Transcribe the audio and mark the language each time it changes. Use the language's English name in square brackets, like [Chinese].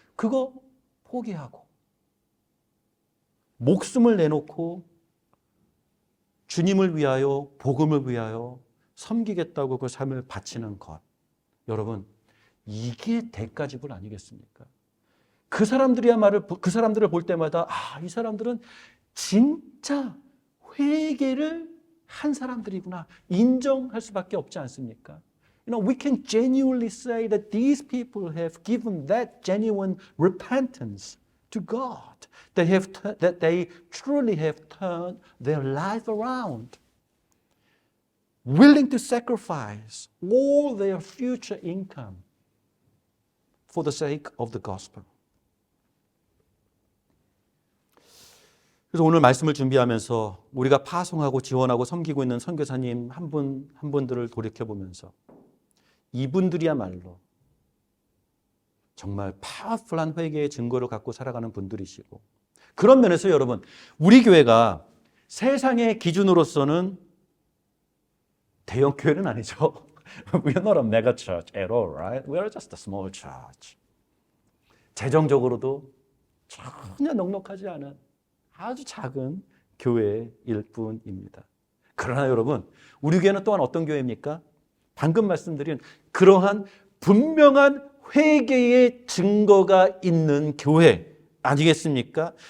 [Korean] 그거 포기하고 목숨을 내놓고 주님을 위하여 복음을 위하여 섬기겠다고 그 삶을 바치는 것. 여러분, 이게 대가지불 아니겠습니까? 그 사람들을 볼 때마다 이 사람들은 진짜 회개를 한 사람들이구나 인정할 수밖에 없지 않습니까? [English] We can genuinely say that these people have given that genuine repentance to God. That they truly have turned their life around, willing to sacrifice all their future income for the sake of the gospel. [Korean] 그래서 오늘 말씀을 준비하면서 우리가 파송하고 지원하고 섬기고 있는 선교사님 한 분들을 돌이켜보면서 이분들이야말로 정말 파워풀한 회개의 증거를 갖고 살아가는 분들이시고 그런 면에서 여러분 우리 교회가 세상의 기준으로서는 대형 교회는 아니죠. [English] We are not a mega church at all, right? We are just a small church. [Korean] 재정적으로도 전혀 넉넉하지 않은 아주 작은 교회일 뿐입니다. 그러나 여러분 우리 교회는 또한 어떤 교회입니까? 방금 말씀드린 그러한 분명한 회개의 증거가 있는 교회 아니겠습니까?